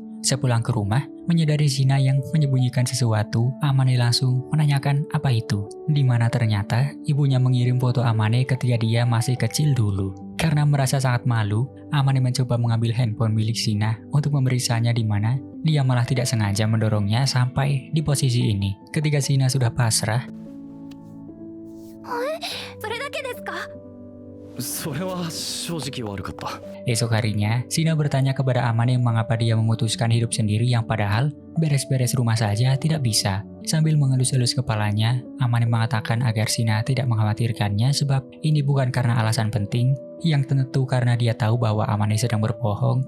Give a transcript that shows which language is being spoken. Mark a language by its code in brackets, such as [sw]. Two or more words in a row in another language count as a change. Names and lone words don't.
[id] Sepulang ke rumah, menyadari Shina yang menyembunyikan sesuatu, Amane langsung menanyakan apa itu. Di mana ternyata ibunya mengirim foto Amane ketika dia masih kecil dulu. Karena merasa sangat malu, Amane mencoba mengambil handphone milik Shina untuk memeriksanya, di mana dia malah tidak sengaja mendorongnya sampai di posisi ini. Ketika Shina sudah pasrah, [ja] それだけですか? それは正直悪かった。 [id] esok harinya, Shina bertanya kepada Amane mengapa dia memutuskan hidup sendiri yang padahal beres-beres rumah saja tidak bisa. Sambil mengelus-elus kepalanya, Amane mengatakan agar Shina tidak mengkhawatirkannya sebab ini bukan karena alasan penting, yang tentu karena dia tahu bahwa Amane sedang berbohong.